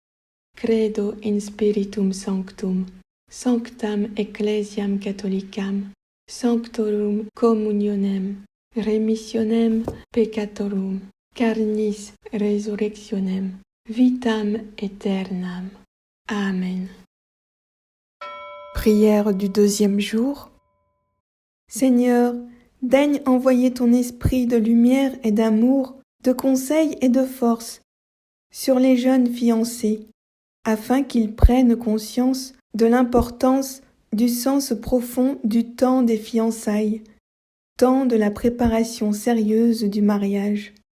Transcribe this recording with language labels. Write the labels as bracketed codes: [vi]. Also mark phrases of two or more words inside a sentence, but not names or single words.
[la] Credo in Spiritum Sanctum, Sanctam Ecclesiam Catholicam, Sanctorum Communionem, Remissionem Peccatorum, Carnis Resurrectionem, Vitam Aeternam. Amen. [fr] Prière du deuxième jour. Seigneur, daigne envoyer ton esprit de lumière et d'amour, de conseil et de force sur les jeunes fiancés, afin qu'ils prennent conscience de l'importance du sens profond du temps des fiançailles, temps de la préparation sérieuse du mariage.